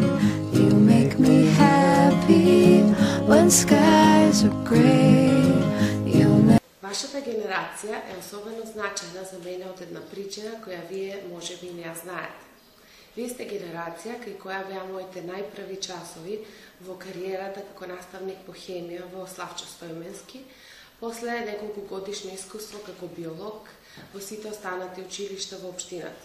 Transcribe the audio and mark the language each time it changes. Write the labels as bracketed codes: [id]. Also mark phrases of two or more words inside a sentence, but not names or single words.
[en] You make me happy when skies are gray. [mk] Вашата генерација е особено значајна за мене од една причина која вие можеби и не ја знаете. Вие сте генерација кај која беа моите најпрви часови во кариерата како наставник по хемија во Славчо Стојменски, после неколку годишно искуство како биолог во сите останати училишта во општината.